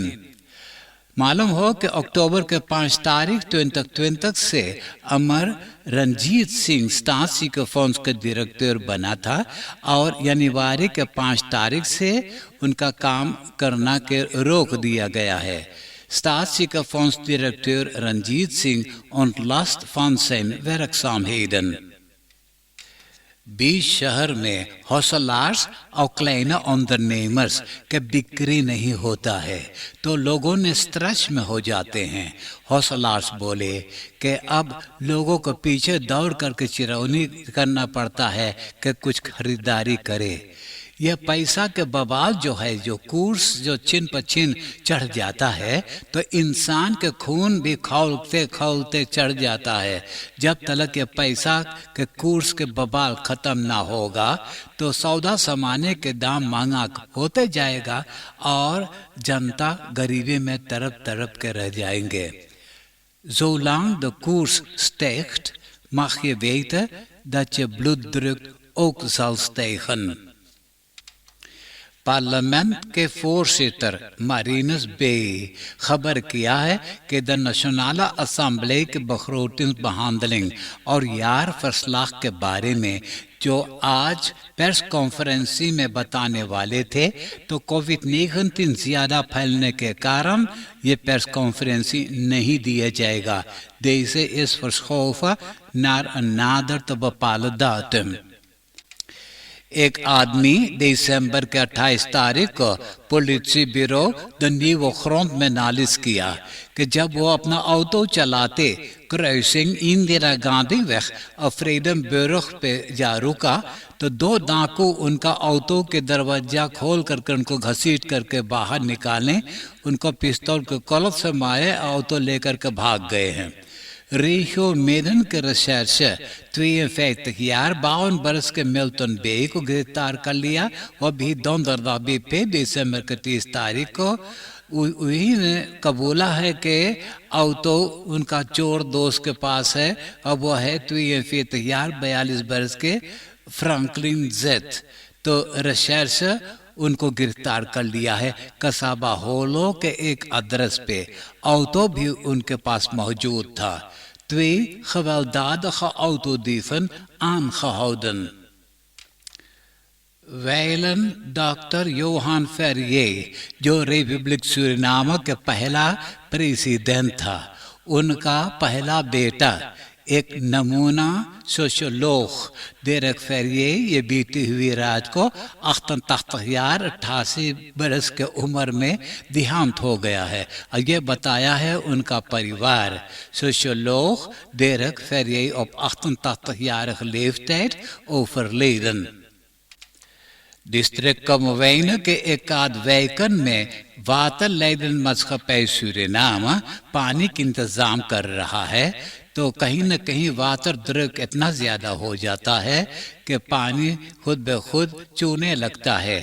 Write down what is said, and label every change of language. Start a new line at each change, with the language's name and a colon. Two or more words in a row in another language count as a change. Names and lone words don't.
Caribbean Hindustani: मालूम हो कि अक्टूबर के 5 तारीख 2020 से अमर रंजीत सिंह स्टैटिस्टिक्स के डायरेक्टर बना था और जनवरी के 5 तारीख से उनका काम करना के रोक दिया गया है।
Dutch: statistieken directeur रंजीत सिंह ontlast van zijn werkzaamheden।
Caribbean Hindustani: 20 शहर में हौसलार्स और
Dutch: kleine ondernemers
Caribbean Hindustani: के बिक्री नहीं होता है तो लोगों ने स्ट्रेस में हो जाते हैं। हौसलार्स बोले कि अब लोगों को पीछे दौड़ करके चिरौनी करना पड़ता है कि कुछ खरीदारी करे। यह पैसा के बवाल जो है, जो कूर्स जो छिन पर छिन चढ़ जाता है, तो इंसान के खून भी खौलते खौलते चढ़ जाता है। जब तक ये पैसा के कूर्स के बवाल ख़त्म ना होगा तो सौदा सामाने के दाम महंगा होते जाएगा और जनता गरीबी में तड़प तड़प के रह जाएंगे।
Dutch: Zolang de koers stijgt, mag je weten dat je bloeddruk ook zal stijgen।
Caribbean Hindustani: पार्लियामेंट के voorzitter Marinus B खबर किया है कि द नेशनल असेंबली के begrotingsbehandeling और यार फरसलाह के बारे में जो आज प्रेस कॉन्फ्रेंसी में बताने वाले थे, तो कोविड-19 ज़्यादा फैलने के कारण ये प्रेस कॉन्फ्रेंसी नहीं दिया जाएगा।
Dutch: Deze is verschoven naar een nader te bepalen datum।
Caribbean Hindustani: एक आदमी दिसंबर के 28 तारीख को पुलिस ब्यूरो द न्यू फ्रंट में नालिश किया कि जब वो अपना ऑटो चलाते क्रॉसिंग इंदिरा गांधी वेग और फ्रीडम ब्यूरो पे जा रुका तो दो डाकू उनका ऑटो के दरवाजा खोल करके उनको घसीट करके बाहर निकालें, उनको पिस्तौल के कॉलर से मारे, ऑटो लेकर के भाग गए हैं। Rico Maiden के recherche 52 jaar 52 बरस के मिल्टन बे को गिरफ्तार कर लिया और भी दोंदरदाबी पे दिसंबर के 30 तारीख को वही ने कबूला है कि ऑटो उनका चोर दोस्त के पास है और वो है 42 jaar 42 बरस के फ्रैंकलिन जेट। तो रिसर्च उनको गिरफ्तार कर लिया है कसाबा होलो के एक एड्रेस पे। ऑटो भी उनके पास मौजूद था।
Dutch: 2 gewelddadige autodieven aangehouden.
Caribbean Hindustani: Wijlen डॉक्टर योहान फेरिये, जो रिपब्लिक सूरीनाम के पहला प्रेसिडेंट था, उनका पहला बेटा एक नमूना सोशियोलॉग डेरेक फेरिये ये बीती हुई रात को 88 बरस के उम्र में देहांत हो गया है। और ये बताया है उनका परिवार।
Dutch: सोशियोलॉग डेरेक फेरिये op 88-jarige leeftijd overleden।
Caribbean Hindustani: डिस्ट्रिक्ट कमोवेन के एकाध वैकन में
Dutch: waterleiding maatschappij
Caribbean Hindustani: सूरीनाम पानी का इंतजाम कर रहा है। तो कहीं न कहीं
Dutch: waterdruk
Caribbean Hindustani: इतना ज़्यादा हो जाता है कि पानी खुद ब खुद चूने लगता है।